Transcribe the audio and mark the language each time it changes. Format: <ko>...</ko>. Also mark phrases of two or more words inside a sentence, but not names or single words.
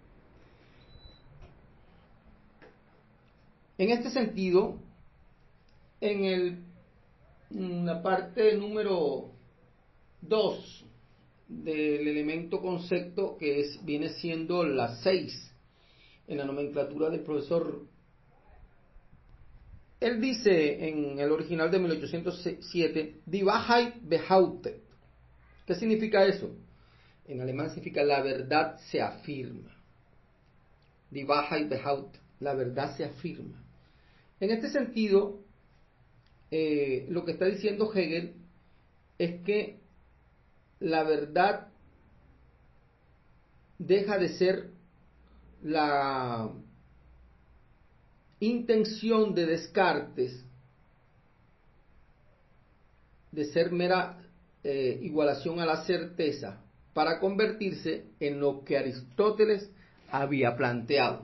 <es>En este sentido, en la parte número 2 del elemento concepto, que viene siendo la 6 en la nomenclatura del profesor, él dice en el original de 1807,</es> <de>Die Wahrheit behauptet.</de> <es>¿Qué significa eso? En alemán significa la verdad se afirma.</es> <de>Die Wahrheit behauptet,</de> <es>la verdad se afirma. En este sentido, lo que está diciendo Hegel es que la verdad deja de ser la intención de Descartes de ser mera igualación a la certeza para convertirse en lo que Aristóteles había planteado.</es>